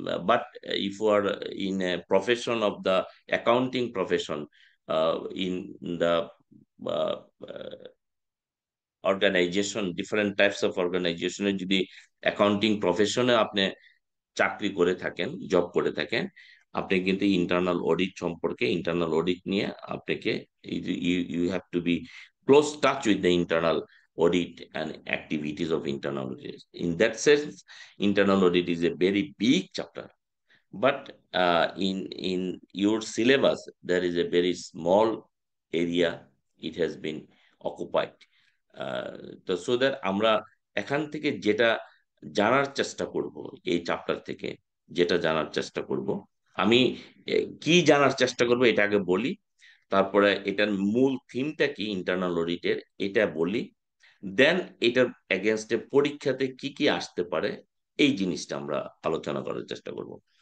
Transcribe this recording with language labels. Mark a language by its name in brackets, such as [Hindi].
[English] but if you are in a profession of the accounting profession, in the uh, uh, organization, different types of organization, [Bangla] যদি accounting প্রফেশনে আপনি চাকরি করে থাকেন, job করে থাকেন, আপনি কিন্তু ইন্টারনাল অডিট সম্পর্কে, ইন্টারনাল অডিট নিয়ে আপনাকে [English] you have to be close touch with the internal audit and activities of internal audit. In that sense, internal audit is a very big chapter, but in your syllabus there is a very small area it has been occupied. [Bangla] তো so that আমরা এখান থেকে যেটা জানার চেষ্টা করব, এই chapter থেকে যেটা জানার চেষ্টা করব, আমি কি জানার চেষ্টা করব এটা আগে বলি, তারপরে এটার মূল থিমটা কি ইন্টারনাল অডিটের এটা বলি, দেন এটার এগেনস্টে পরীক্ষাতে কি কি আসতে পারে এই জিনিসটা আমরা আলোচনা করার চেষ্টা করব।